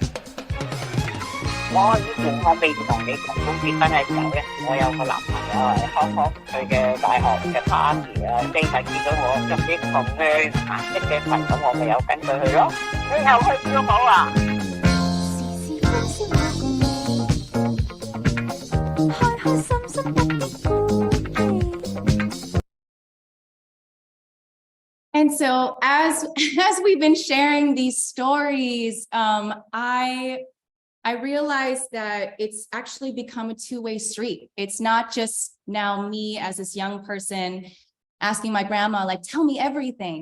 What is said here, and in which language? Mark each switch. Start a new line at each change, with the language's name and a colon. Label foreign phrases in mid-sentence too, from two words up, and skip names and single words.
Cantonese: 我以前我未同你同工結婚嘅時候咧，我有個男朋友係康康佢嘅大學嘅 party 啊，經常見到我着啲紅嘅顏色嘅裙，咁我咪有跟佢去咯。你又去跳舞啊？開開心心不必顧忌。
English: And so as we've been sharing these stories, I realized that it's actually become a two-way street. It's not just now me as this young person asking my grandma, like, tell me everything.